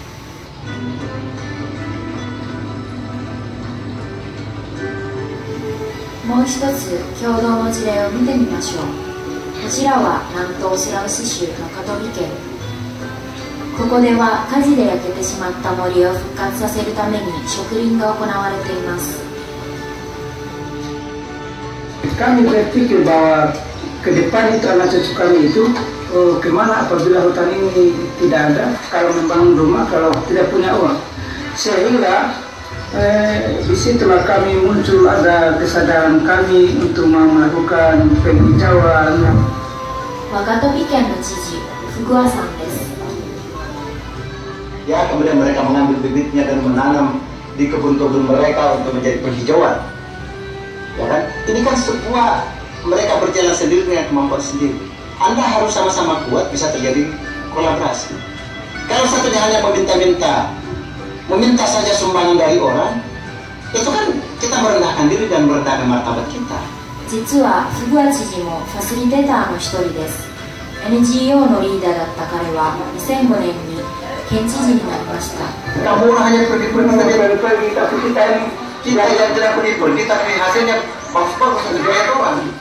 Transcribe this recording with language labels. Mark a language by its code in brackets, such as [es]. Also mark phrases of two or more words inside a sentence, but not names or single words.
[ja] もう一つ共同の事例を見てみましょう。こちらは南東スラウシ州のカトビ県。ここでは火事で焼けてしまった森を復活させるために植林が行われています。 [id] Kami berpikir bahwa ke depan itu anak cucu kami itu kemana apabila hutan ini tidak ada, kalau membangun rumah, kalau tidak punya uang. Sehingga disitulah kami muncul, ada kesadaran kami untuk melakukan penghijauan. [ja] Wakatobi Kenの知事、福和さんです。 [id] Ya, kemudian mereka mengambil bibitnya dan menanam di kebun-kebun mereka untuk menjadi penghijauan. Ya kan? Ini kan sebuah mereka berjalan sendiri dengan kemampuan sendiri. Anda harus sama-sama kuat, bisa terjadi kolaborasi. Kalau satunya hanya meminta saja sumbangan dari orang, itu kan kita merendahkan diri dan merendahkan martabat kita. [ja] 実は福和知事もファシリテーターの一人です。 NGO のリーダーだった彼は2005年に県知事になりました。 [id] Kamu hanya pergi, tapi kita yang tidak pergi, tapi hasilnya bagus-bagus untuk gaya orang.